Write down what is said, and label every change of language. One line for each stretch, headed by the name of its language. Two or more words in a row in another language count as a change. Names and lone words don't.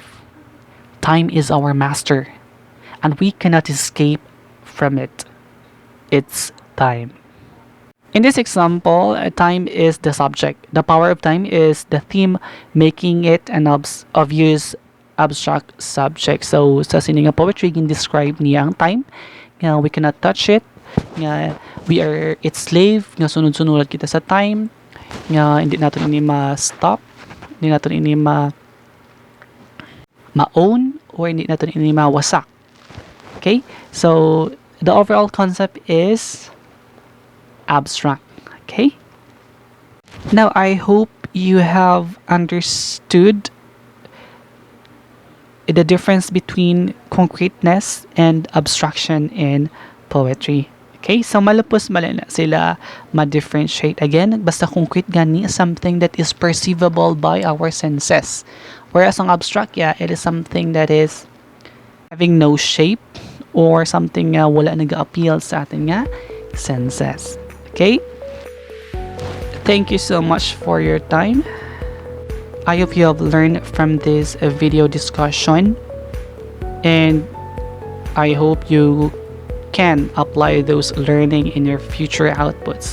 English: Time is our master, and we cannot escape from it. It's time. In this example, time is the subject. The power of time is the theme, making it an obvious abstract subject. So,
Hiligaynon: sa siningang poetry, describe niya ang time. Nga,
English: we cannot touch it. Nga, we are its slave.
Hiligaynon: Nga, sunod-sunod kita sa time. Nga, hindi natin ini ma-stop. Hindi natin ini ma-own. Or hindi natin ini ma-wasak.
English: Okay? So, the overall concept is abstract. Okay? Now, I hope you have understood the difference between concreteness and abstraction in poetry. Okay? So,
Hiligaynon: malapos malina sila ma-differentiate.
English: Again, basta concrete gani is something that is perceivable by our senses. Whereas ang abstract, yeah, it is something that is having no shape or something
Hiligaynon: wala nag-appeal sa ating
English: senses. Okay? Thank you so much for your time. I hope you have learned from this video discussion, and I hope you can apply those learning in your future outputs.